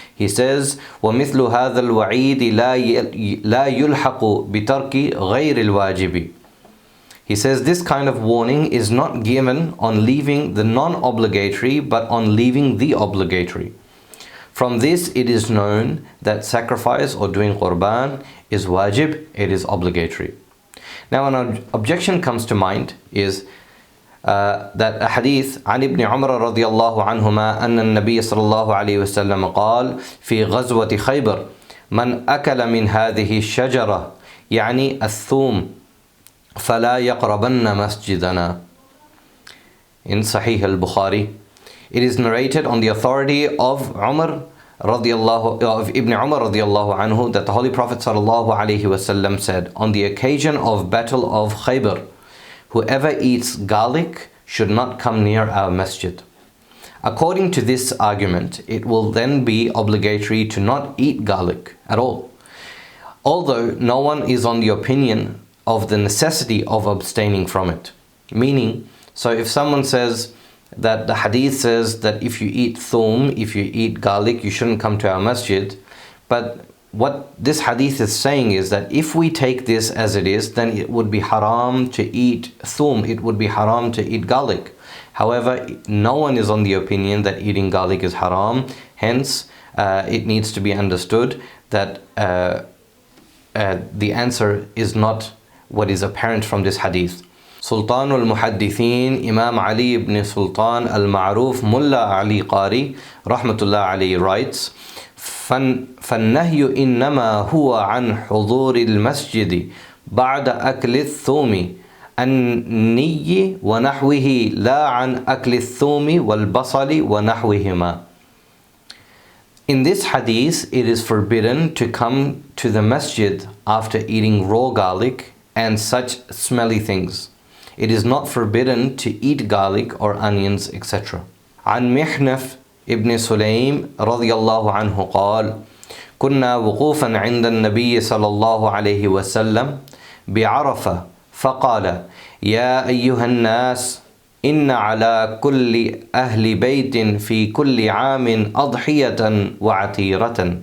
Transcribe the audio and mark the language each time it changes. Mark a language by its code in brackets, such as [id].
[en] He says, [ar] وَمِثْلُ هَذَا الْوَعِيدِ لَا يُلْحَقُ بِتَرْكِ غَيْرِ الْوَاجِبِ. [en] He says this kind of warning is not given on leaving the non-obligatory, but on leaving the obligatory. From this it is known that sacrifice or doing qurban is wajib, it is obligatory. Now an objection comes to mind is that a hadith [ar] عن ابن عمر رضي الله عنهما أن النبي صلى الله عليه وسلم قال في غزوة خيبر من أكل من هذه الشجرة يعني الثوم فلا يقربن مسجدنا. [en] In Sahih al-Bukhari, it is narrated on the authority of Ibn Umar radiallahu anhu that the Holy Prophet sallallahu alaihi wasallam said, on the occasion of Battle of Khaybar, whoever eats garlic should not come near our masjid. According to this argument, it will then be obligatory to not eat garlic at all, although no one is on the opinion of the necessity of abstaining from it. Meaning, so if someone says that the hadith says that if you eat thum, if you eat garlic, you shouldn't come to our masjid, but what this hadith is saying is that if we take this as it is, then it would be haram to eat thum, it would be haram to eat garlic. However, no one is on the opinion that eating garlic is haram. Hence, it needs to be understood that the answer is not what is apparent from this hadith. Sultan al-Muhaddithin Imam Ali ibn Sultan al-Ma'ruf Mullah Ali Qari Rahmatullah Ali writes, [ar] فالنهي إنما هو عن حضور المسجد بعد أكل الثوم الني ونحوه لا عن أكل الثوم والبصل ونحوهما. [en] In this hadith, it is forbidden to come to the masjid after eating raw garlic and such smelly things. It is not forbidden to eat garlic or onions, etc. [ar] عن محنف ابن سليم رضي الله عنه قال كنا وقوفا عند النبي صلى الله عليه وسلم بعرفة فقال يا أيها الناس إن على كل أهل بيت في كل عام أضحية وعتيرة.